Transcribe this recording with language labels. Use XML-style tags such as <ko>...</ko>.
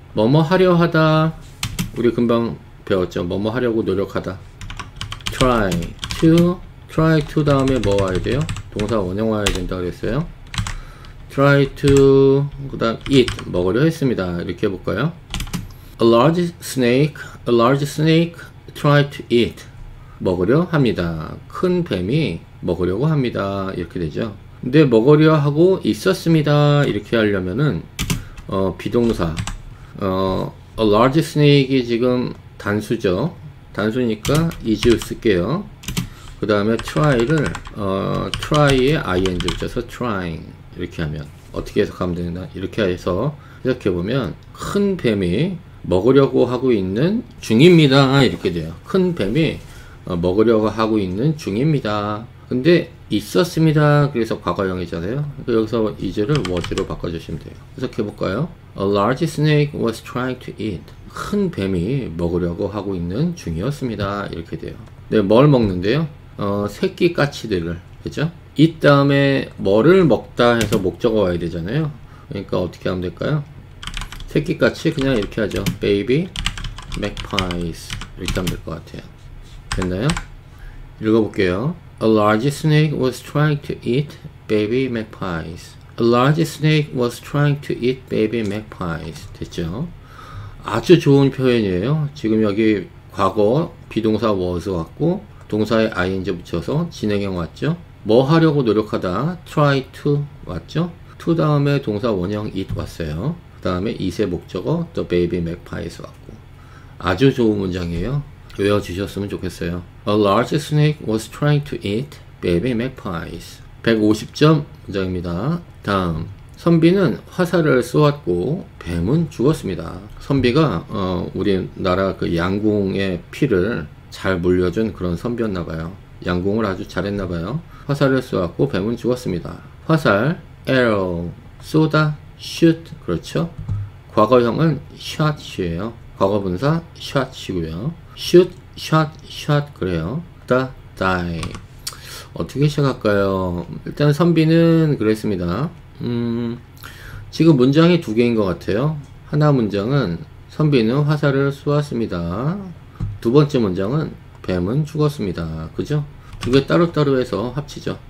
<ko>뭐뭐 하려 하다, 우리 금방 배웠죠. 뭐뭐 하려고 노력하다. try to 다음에 뭐 와야 돼요? 동사 원형 와야 된다 그랬어요. try to 그 다음 eat 먹으려 했습니다. 이렇게 해볼까요?</ko> <en>a large snake tried to eat</en> <ko>먹으려 합니다. 큰 뱀이 먹으려고 합니다. 이렇게 되죠. 근데 먹으려 하고 있었습니다. 이렇게 하려면은 비동사</ko> <en>a large snake</en> <ko>이 지금 단수죠. 단수니까 is 쓸게요. 그 다음에 try를 try에 ing 붙여서 trying 이렇게 하면 어떻게 해석하면 되나? 이렇게 해서 해석해보면 큰 뱀이 먹으려고 하고 있는 중입니다. 이렇게 돼요. 큰 뱀이 먹으려고 하고 있는 중입니다. 근데 있었습니다. 그래서 과거형이잖아요. 여기서 is를 was로 바꿔주시면 돼요. 해석해볼까요?</ko> <en>A large snake was trying to eat.</en> <ko>큰 뱀이 먹으려고 하고 있는 중이었습니다. 이렇게 돼요. 네, 뭘 먹는데요? 새끼 까치들을, 그죠? eat 다음에 뭐를 먹다 해서 목적어 와야 되잖아요. 그러니까 어떻게 하면 될까요? 새끼 까치 그냥 이렇게 하죠.</ko> <en>baby magpies</en> <ko>이렇게 하면 될 것 같아요. 됐나요? 읽어볼게요.</ko> <en>A large snake was trying to eat baby magpies. A large snake was trying to eat baby magpies.</en> <ko>됐죠? 아주 좋은 표현이에요. 지금 여기 과거 비동사 was 왔고 동사에 ing 붙여서 진행형 왔죠. 뭐 하려고 노력하다 try to 왔죠. to 다음에 동사 원형 it 왔어요. 그 다음에 it의 목적어</ko> <en>the baby magpies</en> <ko>왔고 아주 좋은 문장이에요. 외워주셨으면 좋겠어요.</ko> <en>A large snake was trying to eat baby magpies.</en> <ko>150점 문장입니다. 다음 선비는 화살을 쏘았고 뱀은 죽었습니다. 선비가 우리나라 그 양궁의 피를 잘 물려준 그런 선비였나봐요. 양궁을 아주 잘했나봐요. 화살을 쏘았고 뱀은 죽었습니다. 화살 arrow 쏘다 shoot 그렇죠. 과거형은 shot이에요. 과거분사 shot이고요.</ko> <en>shoot shot shot</en> <ko>그래요. die 어떻게 시작할까요? 일단 선비는 그랬습니다. 지금 문장이 두 개인 것 같아요. 하나 문장은 선비는 화살을 쏘았습니다. 두 번째 문장은 뱀은 죽었습니다. 그죠? 두 개 따로따로 해서 합치죠.</ko>